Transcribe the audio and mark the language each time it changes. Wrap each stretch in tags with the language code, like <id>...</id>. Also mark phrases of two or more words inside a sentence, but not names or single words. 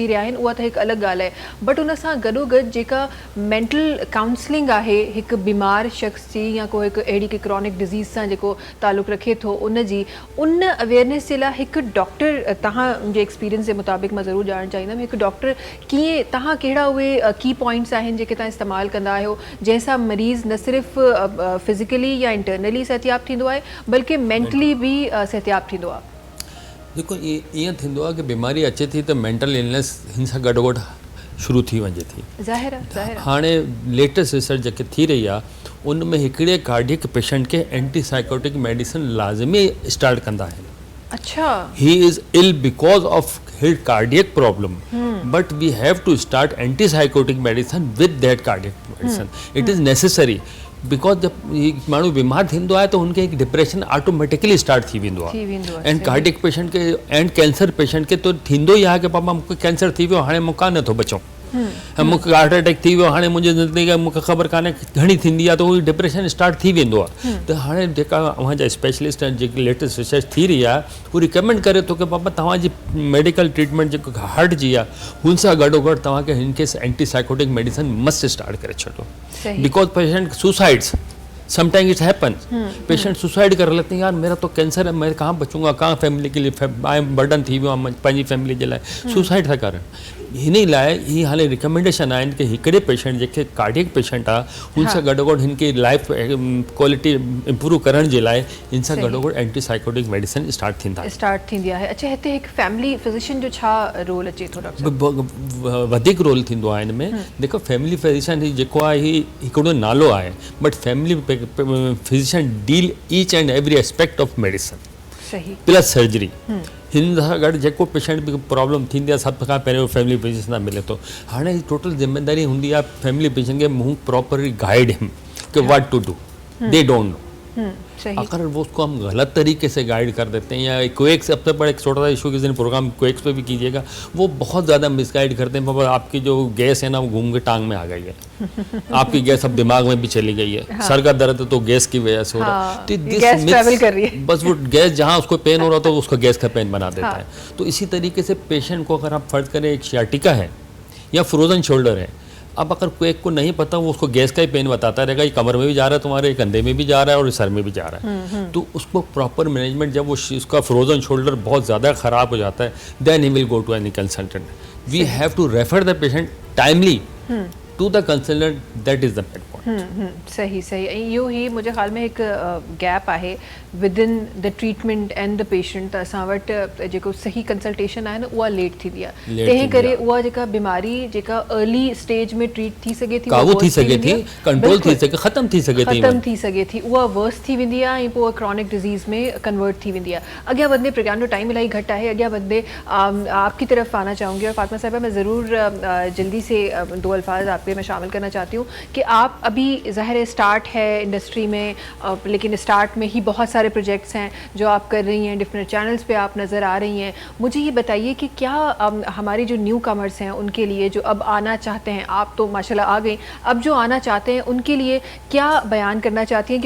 <sd>रहिया आहिनि उहा त हिकु अलॻि ॻाल्हि आहे, बट उन सां गॾोगॾु जेका</sd> <en>mental counseling</en> <sd>आहे हिकु बीमार शख़्स जी या को हिकु अहिड़ी की</sd> <en>chronic disease</en> <sd>सां जेको ताल्लुक़ रखे थो उन जी उन अवेयरनेस जे लाइ हिकु डॉक्टर तव्हांजे एक्सपीरियंस जे मुताबिक़ मां ज़रूरु ॼाणणु चाहींदमि, हिकु डॉक्टर कीअं तव्हां कहिड़ा उहे की पॉइंट्स आहिनि जेके तव्हां इस्तेमालु कंदा आहियो जंहिंसां मरीज़ न सिर्फ़ु फिज़िकली या इंटरनली सिहतयाब थींदो आहे बल्कि मेंटली भी सिहतयाब थींदो आहे? देखो ईअं थींदो आहे की बीमारी अचे थी त</sd> <en>mental illness</en> <sd>हिन सां गॾोगॾु शुरू थी वञे थी। ज़ाहिर आहे, ज़ाहिर आहे। हाणे</sd> <en>latest research</en> <sd>जेके थी रही आहे उन में हिकिड़े</sd> <en>cardiac patient</en> <sd>खे</sd> <en>anti psychotic medicine</en> <sd>लाज़मी स्टार्ट कंदा आहिनि। अच्छा।</sd> <en>He is ill because of his cardiac problem, but we have to start antipsychotic medicine with that cardiac medicine. It is necessary because</en> <sd>जब माण्हू बीमार थींदो आहे त हुनखे हिकु डिप्रेशन ऑटोमेटिकली स्टार्ट थी वेंदो आहे।</sd> <en>and cardiac patient के and cancer patient के तो थींदो ई आहे कि पापा मूंखे कैंसर थी वियो, हाणे मूंखां नथो बचूं, मूंखे heart attack थी वियो, हाणे मुंहिंजी ज़िंदगी मूंखे ख़बर कान्हे घणी थींदी आहे, त उहो डिप्रेशन स्टार्ट थी वेंदो आहे। त हाणे जेका अव्हांजा स्पेशलिस्ट आहिनि, जेकी latest research थी रही आहे, उहो रिकमेंड करे थो कि पापा तव्हांजी medical treatment जेको हार्ट जी आहे हुन सां गॾोगॾु तव्हांखे हिन खे anti psychotic medicine must start करे छॾो। because patient suicides sometime it's happens,</en> <ur>پیشنٹ سوسائیڈ کر لیتے ہیں، یار میرا تو کینسر ہے، میں کہاں بچوں گا، کہاں فیملی کے لیے</ur> <en>I am burden</en> <sd>थी वियो आहे पंहिंजी फैमिली जे लाइ, सुसाइड था करनि। हिन लाइ ही हाणे रिकमेंडेशन आहिनि कि हिकिड़े पेशेंट जेके कार्डियक पेशेंट आहे हुन सां गॾोगॾु हिन खे</sd> <en>life quality improve</en> <sd>करण जे लाइ हिन सां गॾोगॾु</sd> <en>anti psychotic medicine</en> <sd>स्टार्ट थींदी आहे। अच्छा, हिते हिकु</sd> <en>family physician</en> <sd>जो छा रोल अचे थो डॉक्टर? वधीक रोल थींदो आहे हिन में। देखो</sd> <en>family physician</en> <sd>जेको आहे ही हिकिड़ो नालो आहे,</sd> <en>But family physician deal each and every aspect of medicine</en> <sd>सही</sd> <en>plus surgery.</en> <sd>हिन सां गॾु जेको पेशेंट बि प्रॉब्लम थींदी आहे सभ खां पहिरियों</sd> <en>family physician</en> <sd>सां मिले थो। हाणे टोटल जिम्मेदारी हूंदी आहे</sd> <en>family physician</en> <sd>खे मूं</sd> <en>properly guide him</en> <sd>कि</sd> <en>what to do, they don't know.</en> <ur>اگر وہ اس کو ہم غلط طریقے سے گائیڈ کر دیتے ہیں، یا کویک سب سے بڑا ایک چھوٹا سا ایشو کسی نے پروگرام کویکس پہ بھی کیجیے گا، وہ بہت زیادہ مس گائیڈ کرتے ہیں، پاپا آپ کی جو گیس ہے نا وہ گھوم کے ٹانگ میں آ گئی ہے، آپ کی گیس اب دماغ میں بھی چلی گئی ہے، سر کا درد ہے تو گیس کی وجہ سے ہو رہا ہے، تو گیس ٹریول کر رہی ہے. بس وہ گیس جہاں اس کو پین ہو رہا تھا اس کو گیس کا پین بنا دیتا ہے۔ تو اسی طریقے سے پیشنٹ کو اگر آپ فرض کریں ایک سیاٹیکا ہے یا</ur> <en>frozen shoulder</en> <ur>ہے، اب اگر کویک کو نہیں پتا وہ اس کو گیس کا ہی پین بتاتا رہے گا، یہ کمر میں بھی جا رہا ہے تمہارے، کندھے میں بھی جا رہا ہے اور سر میں بھی جا رہا ہے. تو اس کو</ur> <en>proper management,</en> <ur>جب وہ اس کا</ur> <en>frozen shoulder</en> <ur>بہت زیادہ خراب ہو جاتا ہے,</ur> <en>then he will go to any consultant. We have to refer the patient timely to the consultant, that is the main point.</en> <sd>सही सही। इहो ही मुंहिंजे ख़्याल में हिकु गैप आहे</sd> <en>with in the treatment and the patient.</en> <sd>त असां वटि जेको सही कंसल्टेशन आहे न उहा लेट थींदी आहे, तंहिं करे उहा जेका बीमारी जेका अर्ली स्टेज में ट्रीट थी सघे थी, काबू थी सघे थी, कंट्रोल थी सघे, ख़त्म थी सघे थी, उहा वर्स थी वेंदी आहे ऐं पोइ</sd> <en>chronic disease</en> <sd>में कन्वर्ट थी वेंदी आहे। अॻियां वधंदे, प्रोग्राम जो टाइम इलाही घटि आहे, अॻियां वधंदे</sd> <ur>آپ کی طرف آنا چاہوں گی. اور فاطمہ صاحبہ، میں ضرور جلدی سے دو الفاظ آپ کے میں شامل کرنا چاہتی ہوں کہ آپ ابھی ظاہر سٹارٹ ہے انڈسٹری میں، لیکن سٹارٹ میں ہی بہت سارے پروجیکٹس ہیں جو آپ کر رہی ہیں,</ur> <en>different channels</en> <ur>پہ آپ نظر آ رہی ہیں. مجھے یہ بتائیے کہ کیا ہمارے جو</ur> <en>new comers</en> <ur>ہیں ان کے لیے، جو اب آنا چاہتے ہیں، آپ تو ماشاءاللہ آ گئی، اب جو آنا چاہتے ہیں ان کے لیے کیا بیان کرنا چاہتی ہیں?</ur>